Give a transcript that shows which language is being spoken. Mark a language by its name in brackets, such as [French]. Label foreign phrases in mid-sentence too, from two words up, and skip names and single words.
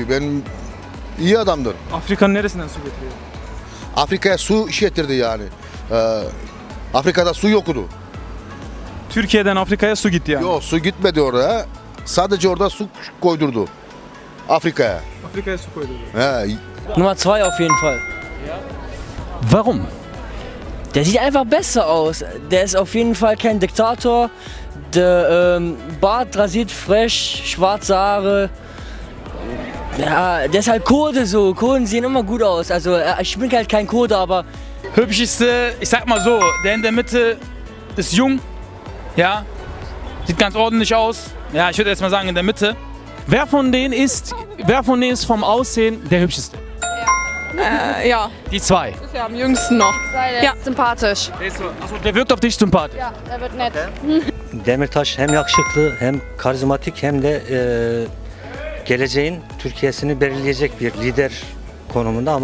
[Turkish] İyi adamdır. Afrika'nın neresinden su getiriyor? Afrika'ya su getirdi yani. Afrika'da su yoktu. Türkiye'den Afrika'ya su gitti yani. Yok, su gitmedi oraya. Sadece orada su koydurdu. Afrika'ya. Afrika'ya su koydu. He. [German] Nummer 2 auf jeden Fall. Warum? Der sieht einfach besser aus. Der ist auf jeden Fall kein Diktator. Der Bart rasiert fresh, schwarze Haare. Ja, der ist halt Kurde so. Kurden sehen immer gut aus. Also ich bin halt kein Kurde, aber... Hübscheste, ich sag mal so, der in der Mitte ist jung, ja, sieht ganz ordentlich aus. Ja, ich würde jetzt mal sagen in der Mitte. Wer von denen ist vom Aussehen der hübscheste? Ja, Die zwei. ist ja am jüngsten noch. Ja. Sympathisch. Achso, der wirkt auf dich sympathisch. Ja, er wird nett. [Turkish] Demirtaş hem yakışıklı hem karizmatik hem de geleceğin Türkiye'sini belirleyecek bir lider konumunda ama